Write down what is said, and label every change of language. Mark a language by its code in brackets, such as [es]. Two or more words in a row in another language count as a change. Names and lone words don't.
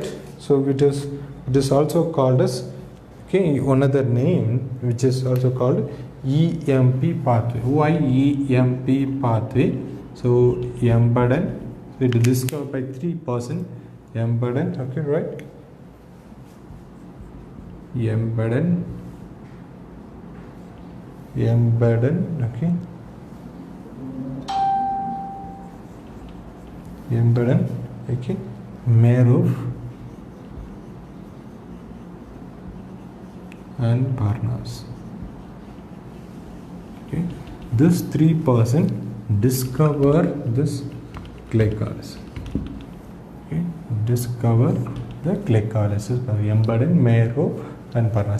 [en] So it is also called as, okay, another name which is also called EMP pathway. Why EMP pathway? So Embedden, it is discovered by 3%. Embedden, okay, right? Embedden, okay. Embedden, okay. Merov and Parnas. Okay, this 3% discover this glycolysis. Okay, discover the glycolysis by Embedden, Merov and Parnas.